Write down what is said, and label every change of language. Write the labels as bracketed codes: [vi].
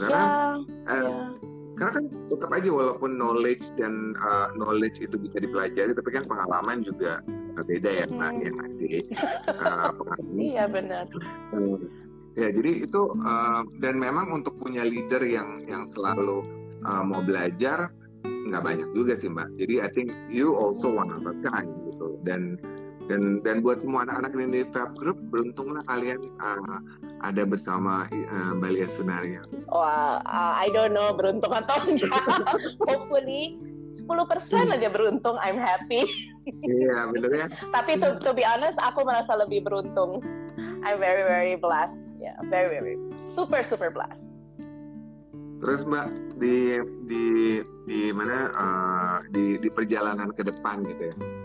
[id] Karena karena kan tetap aja walaupun knowledge dan knowledge itu bisa dipelajari, tapi kan pengalaman juga berbeda ya Mbak, yang ngasih pengalaman. Iya benar. Ya jadi itu dan memang untuk punya leader yang selalu mau belajar nggak banyak juga sih Mbak. [en] Jadi I think you also one of a kind gitu. [id] Dan buat semua anak-anak ini di Fab Group, beruntunglah kalian ada bersama Mbak Lia Sunaria. Wah, [en] I don't know [id] beruntung atau enggak. [en] Hopefully 10% [id] aja beruntung, [en] I'm happy. [id] Iya, bener ya. [en] Tapi to be honest, [id] aku merasa lebih beruntung. [en] I'm very very blessed. Yeah, very very super blessed. [id] Terus Mbak di mana di perjalanan ke depan gitu ya.